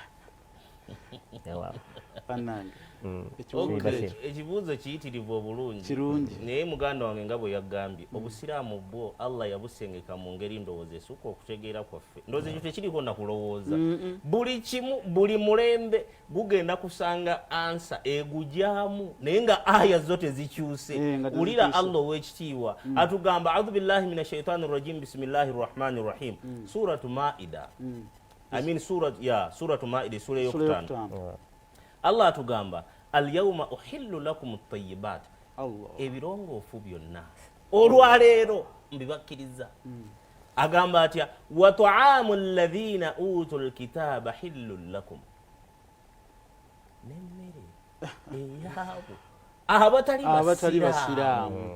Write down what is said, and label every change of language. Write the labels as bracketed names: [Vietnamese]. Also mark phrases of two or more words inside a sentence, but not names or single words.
[Ganda] ekibuuzo kiyitirivu obulungi naye muganda wange nga bwe yagambye obusiraamu bwo Allah yabusengeka mu ngeri ndowooza esukka okutegeera kwaffe ndowooza ekyo tekiriko na kulowooza buli kimu buli mulembe gugenda kusanga ansa egujyamu naye nga aya zo tezikyuse wulira Allah ow'ekitiibwa atugamba [Arabic] أعوذ بالله من الشيطان الرجيم بسم الله الرحمن الرحيم سورة المائدة سورة المائدة سورة [Ganda] eyokutaano Allah atugamba [Arabic] اليوم أحل لكم الطيبات [Ganda] ebirongoofu byonna olwaleero mbibakkiriza agamba atya [Arabic] وطعام الذين أوتوا الكتاب حل لكم [Ganda] nemmere eyaabo abatali basiraamu